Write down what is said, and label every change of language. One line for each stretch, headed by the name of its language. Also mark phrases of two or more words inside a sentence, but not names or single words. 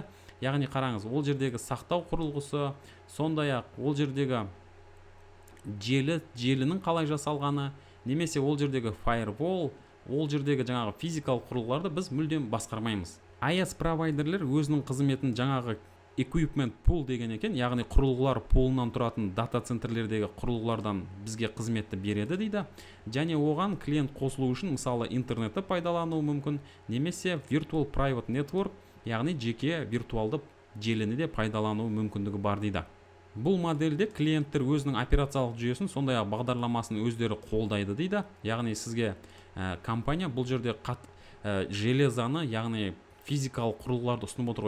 Kazakh: Яғни қараңыз, ол жердегі сақтау құрылғысы, сондай-ақ ол жердегі желінің қалай жасалғаны, немесе ол жердегі firewall, ол жердегі жаңағы физикалық құрылғыларды біз мүлдем басқармаймыз. IS провайдерлер өзінің қызметін жаңағы
English: equipment pool
Kazakh: деген екен, яғни құрылғылар пулынан тұратын дата центрлердегі құрылғылардан бізге қызметті береді дейді. Және оған клиент қосылу үшін мысалы интернетті пайдалануы мүмкін, немесе
English: virtual private network,
Kazakh: яғни жеке виртуалды желіні де пайдалануы мүмкіндігі бар дейді. Бұл модельде клиенттер өзінің операциялық жүйесін, сондай-ақ бағдарламасын өздері қолдайды дейді. Яғни сізге компания бұл жерде железаны, яғни физикалық құрылғыларды ұсынып отыр ғой.